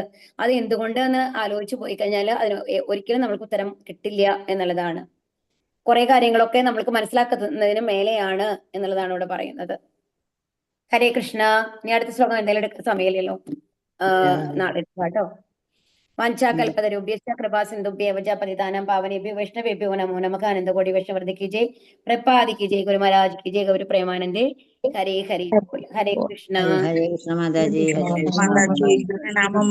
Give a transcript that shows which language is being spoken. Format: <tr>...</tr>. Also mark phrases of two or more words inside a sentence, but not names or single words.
<ml>അത് എന്തുകൊണ്ടെന്ന് ആലോചിച്ച് പോയി കഴിഞ്ഞാൽ അതിന് ഒരിക്കലും നമ്മൾക്ക് ഉത്തരം കിട്ടില്ല എന്നുള്ളതാണ്. കുറെ കാര്യങ്ങളൊക്കെ നമ്മൾക്ക് മനസ്സിലാക്കുന്നതിന് മേലെയാണ് എന്നുള്ളതാണ് ഇവിടെ പറയുന്നത്. ഹരേ കൃഷ്ണ. ഇനി അടുത്ത ശ്ലോകം എന്തായാലും എടുക്കുന്ന സമയമില്ലല്ലോ, നാളെ കേട്ടോ.</ml> <sa>വാഞ്ചാകൽപതരുഭ്യശ്ച കൃപാസിന്ധുഭ്യേവ പതിതാനാം പാവനേഭ്യോ വൈഷ്ണവേഭ്യോ നമോ നമഃ.</sa> <ml>ആനന്ദകോടി വൈഷ്ണവൃന്ദി ജയ്, പ്രഭാതിക്ക് ജയ്, ഗുരു മഹാരാജ്</ml> <hi>की जय,</hi> <ml>ഗൗരി പ്രേമാനന്ദേ. ഹരേ ഹരി. ഹരേ കൃഷ്ണ. ഹരേ കൃഷ്ണ മാതാജി. ഹരേ കൃഷ്ണ.</ml>